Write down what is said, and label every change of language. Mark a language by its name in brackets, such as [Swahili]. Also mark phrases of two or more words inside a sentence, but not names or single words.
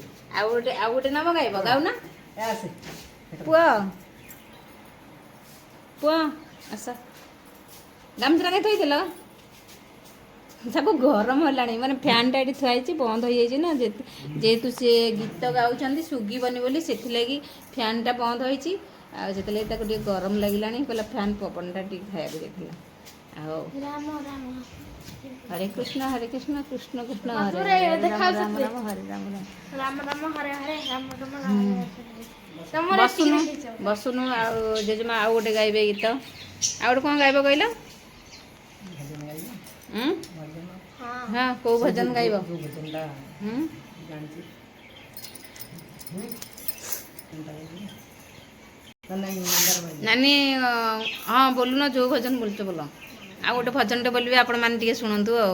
[Odia] ଆଉ ଗୋଟେ ନାମ ଗାଇବ ଗାଉନା ପୁଅ ପୁଅ ଆସ ଗାମୁଛାଟା କାହିଁ ଥୋଇଥିଲ ତାକୁ ଗରମ ହେଲାଣି ମାନେ ଫ୍ୟାନ୍ଟା ଏଠି ଥୁଆ ହେଇଛି ବନ୍ଦ ହେଇଯାଇଛି ନା ଯେହେତୁ ସେ ଗୀତ ଗାଉଛନ୍ତି ଶୁଭିବନି ବୋଲି ସେଥିଲାଗି ଫ୍ୟାନ୍ଟା ବନ୍ଦ ହେଇଛି ଆଉ ସେଥିଲାଗି ତାକୁ ଟିକେ ଗରମ ଲାଗିଲାଣି କହିଲା ଫ୍ୟାନ୍ ପବନଟା ଟିକେ ଖାଇବାକୁ ଦେଇଥିଲା ଆଉ [Sanskrit] ହରେ କୃଷ୍ଣ କୃଷ୍ଣ କୃଷ୍ଣ ହରେ ରାମ ରାମ ହରେ ରାମ राम राम हरे हरे राम राम राम [Odia] ବସୁନୁ ଆଉ ଜେଜେମା ଆଉ ଗୋଟେ ଗାଇବେ ଗୀତ ଆଉ ଗୋଟେ କ'ଣ ଗାଇବ କହିଲ ହଁ କେଉଁ ଭଜନ ଗାଇବ ନାନୀ ହଁ ବୋଲୁନ ଯେଉଁ ଭଜନ ବୋଲୁଛ ବୋଲ ଆଉ ଗୋଟେ ଭଜନଟେ ବୋଲିବେ ଆପଣମାନେ ଟିକେ ଶୁଣନ୍ତୁ ଆଉ